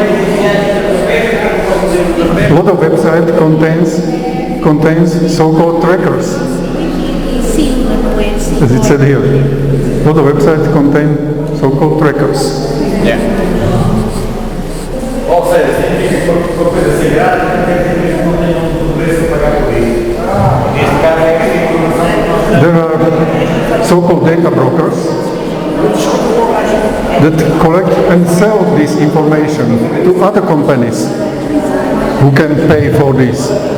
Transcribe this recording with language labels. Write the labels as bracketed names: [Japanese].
[English] A lot of website contains so-called trackers, as it said here. A lot of websites contain so-called trackers. Yeah. [Portuguese] Ou seja, significa que uma coisa ser grátis, não tem um preço a pagar por isso. Neste caso é esta informação. [English] There are so-called data brokers that collect and sell this information to other companies who can pay for this.